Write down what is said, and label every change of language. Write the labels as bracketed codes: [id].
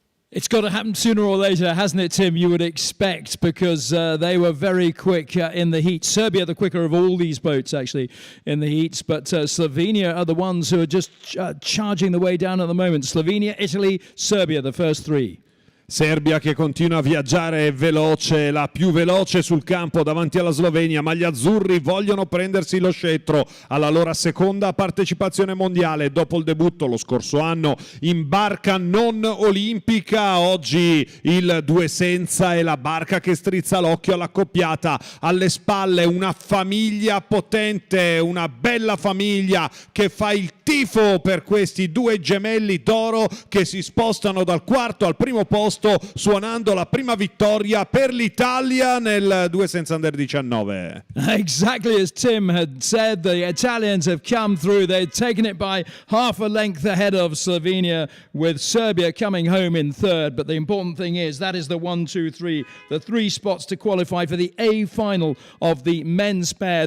[en] It's got to happen sooner or later, hasn't it, Tim? You would expect, because they were very quick in the heat. Serbia, the quicker of all these boats, actually, in the heats. But Slovenia are the ones who are just charging the way down at the moment. Slovenia, Italy, Serbia, the first three. [it] Serbia che continua a viaggiare veloce, la più veloce sul campo davanti alla Slovenia, ma gli azzurri vogliono prendersi lo scettro alla loro seconda partecipazione mondiale. Dopo il debutto lo scorso anno in barca non olimpica, oggi il 2 senza è la barca che strizza l'occhio all'accoppiata. Alle spalle una famiglia potente, una bella famiglia che fa il tifo per questi 2 gemelli d'oro che si spostano dal quarto al primo posto, suonando la prima vittoria per l'Italia nel 2 senza under 19. [en] Exactly as Tim had said, the Italians have come through. They've taken it by half a length ahead of Slovenia, with Serbia coming home in third. But the important thing is that is the 1, 2, 3, the 3 spots to qualify for the A final of the men's pair.